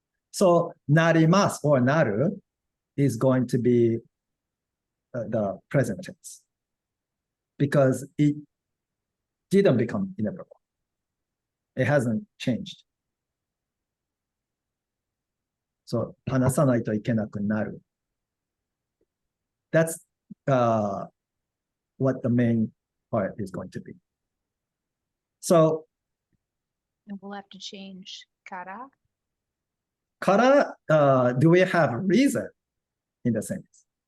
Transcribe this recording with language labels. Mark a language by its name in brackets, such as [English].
[English] So なります or なる is going to be the present tense because it didn't become inevitable. It hasn't changed. [Japanese] So, 話さないといけなくなる. [English] That's what the main part is going to be. So, And we'll have to change kara. kara, do we have a reason in the sentence?